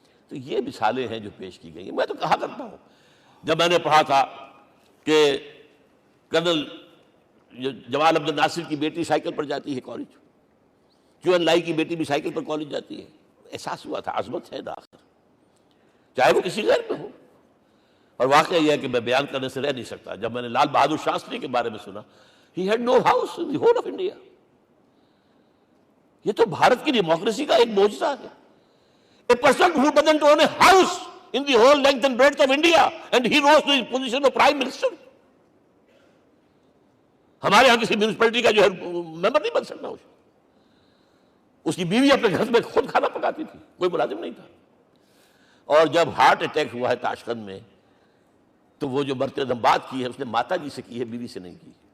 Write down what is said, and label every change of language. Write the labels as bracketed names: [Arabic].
[Urdu] تو یہ مثالیں ہیں جو پیش کی گئی ہیں. میں تو کہا کرتا ہوں، جب میں نے پڑھا تھا کہ کرنل جمال عبد الناصر کی بیٹی سائیکل پر جاتی ہے کالج، چون لائی کی بیٹی بھی سائیکل پر کالج جاتی ہے، احساس ہوا تھا عظمت ہے آخر، چاہے وہ کسی غیر میں ہو. اور واقعہ یہ ہے کہ میں بیان کرنے سے رہ نہیں سکتا. جب میں نے لال بہادر شاستری کے بارے میں سنا، [English] He had no house in the whole of India. [Urdu] یہ تو بھارت کی ڈیموکریسی کا ایک معجزہ ہے. [English] A person who doesn't own a house in the whole length and breadth of India, and he rose to the position of Prime Minister. [Urdu] ہمارے ہاں کسی میونسپلٹی کا جو ہے ممبر نہیں بن سکتا. اس کی بیوی اپنے گھر میں خود کھانا پکاتی تھی، کوئی ملازم نہیں تھا. اور جب ہارٹ اٹیک ہوا ہے تاشقند میں تو وہ جو مرتدم بات کی ہے اس نے ماتا جی سے کی ہے، بیوی سے نہیں کی.